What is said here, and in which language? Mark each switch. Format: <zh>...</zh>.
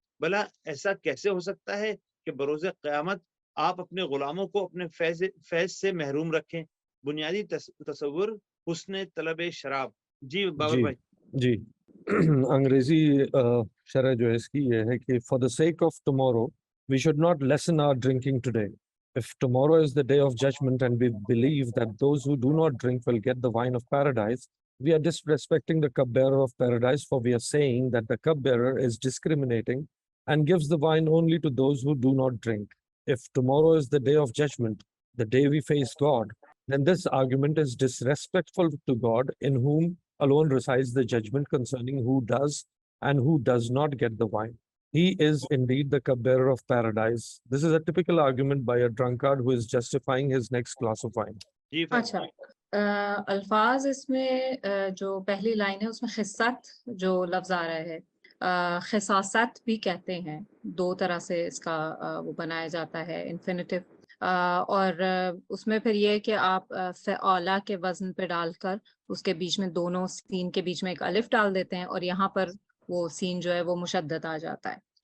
<ur>بھلا ایسا کیسے ہو سکتا ہے کہ بروز قیامت آپ اپنے غلاموں کو اپنے فیض سے محروم رکھیں؟ بنیادی تصور حسن طلب شراب. جی بابر جی بھائی. جی انگریزی شرح جو ہے اس کی یہ ہے کہ</ur> <en>For the sake of tomorrow we should not lessen our drinking today. If tomorrow is the day of judgment and we believe that those who do not drink will get the wine of paradise, we are disrespecting the cupbearer of paradise, for we are saying that the cupbearer is discriminating and gives the wine only to those who do not drink. If tomorrow is the day of judgment, the day we face God, then this argument is disrespectful to God, in whom alone resides the judgment concerning who does and who does not get the wine. He is indeed the cupbearer of paradise. This is a typical argument by a drunkard who is justifying his next glass of wine. جی</en> <ur>اچھا الفاظ اس میں جو پہلی line ہے اس میں خصت جو لفظ آ رہا ہے، خصاصت بھی کہتے ہیں، دو طرح سے اس کا وہ بنایا جاتا ہے انفینیٹیو، اور اس میں پھر یہ کہ آپ فعالا کے وزن پہ ڈال کر اس کے بیچ میں دونوں سین کے بیچ میں ایک الف ڈال دیتے ہیں، اور یہاں پر وہ سین جو ہے وہ مشدد آ جاتا ہے.</ur>